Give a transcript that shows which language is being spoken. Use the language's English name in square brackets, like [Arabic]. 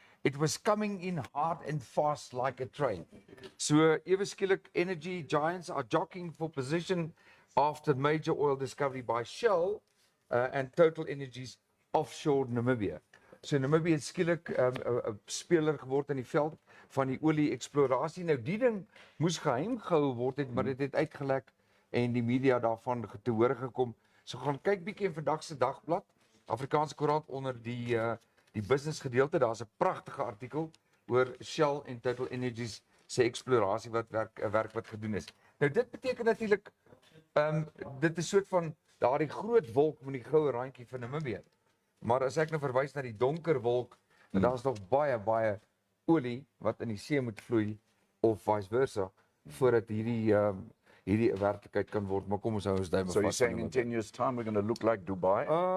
[English] It was coming in hard and fast like a train. So [Afrikaans] ewe skielik [English] energy giants are jockeying for position after major oil discovery by Shell and Total Energies offshore Namibia. [Afrikaans] So Namibia het skielik 'n speler geword in die veld van die olie eksplorasie. Nou die ding moes geheim gehou word het, maar dit het uitgelek en die media daarvan te hore gekom. So gaan kyk bietjie in vandag se dagblad, Afrikaanse koerant onder die business gedeelte. Daar's 'n pragtige artikel oor Shell en Total Energies se eksplorasie wat werk wat gedoen is. Nou dit beteken natuurlik dit is soort van daardie groot wolk met die goue randjie van Namibië. Maar as ek nou verwys na die donker wolk, dan daar's nog baie olie wat in die see moet vloei of vice versa voordat hierdie werklikheid kan word. Maar kom ons hou ons duime vas. [English] So you're saying in 10 years' time we're going to look like Dubai?